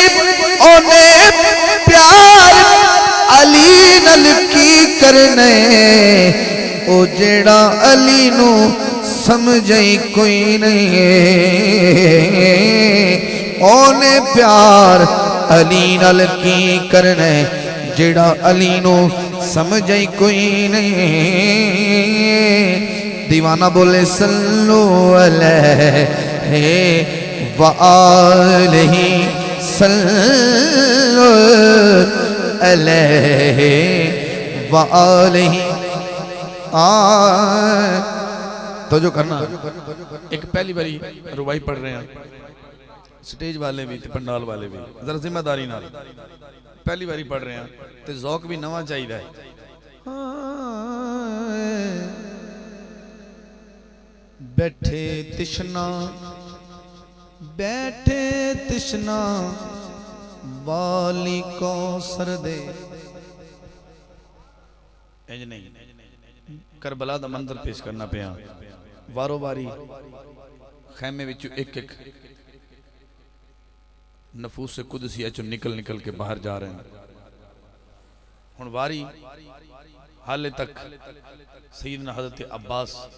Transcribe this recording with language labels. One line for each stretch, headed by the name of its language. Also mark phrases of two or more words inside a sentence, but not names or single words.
Punjabi: اونے پیار علی نل کی کرنے او جیڑا علی نوں سمجھے کوئی نہیں. اونے پیار علی نل کی کرنے جیڑا علی نوں سمجھے کوئی نہیں. دیوانہ بولے
Arabic: صلوا عليه وآله صلوا عليه وآله
Punjabi: تو جو کرنا ایک پہلی باری رباعی پڑھ رہے ہیں سٹیج والے بھی تے پنڈال والے بھی ذرا ذمہ داری نال پہلی باری پڑھ رہے ہیں تے ذوق بھی نوا چاہیے بیٹھے تشنہ والی کوثر دے انج نہیں کربلا دا منظر پیش کرنا پیا وارو واری خیمے وچوں ایک ایک نفوس سے قدسیہ چو نکل نکل کے باہر جا رہے ہیں ہن واری حالے تک سیدنا حضرت عباس